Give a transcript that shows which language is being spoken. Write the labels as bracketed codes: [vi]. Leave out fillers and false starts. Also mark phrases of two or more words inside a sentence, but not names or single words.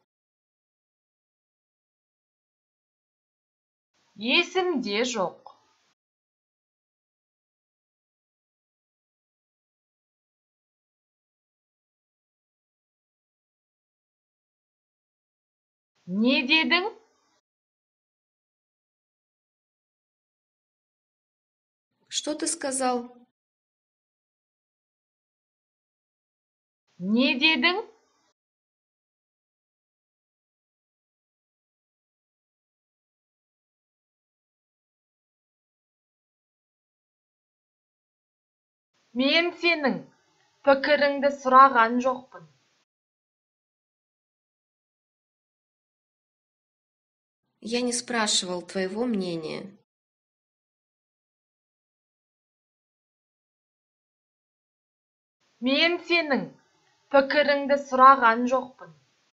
[kk] Есімде жоқ. Не дедің? [ru] Что ты сказал? [kk] Не дедің? Мен сенің пікіріңді сұраған жоқпын. [ru] Я не спрашивал твоего мнения. [kk] Мен сенің пікіріңді сұраған жоқпын.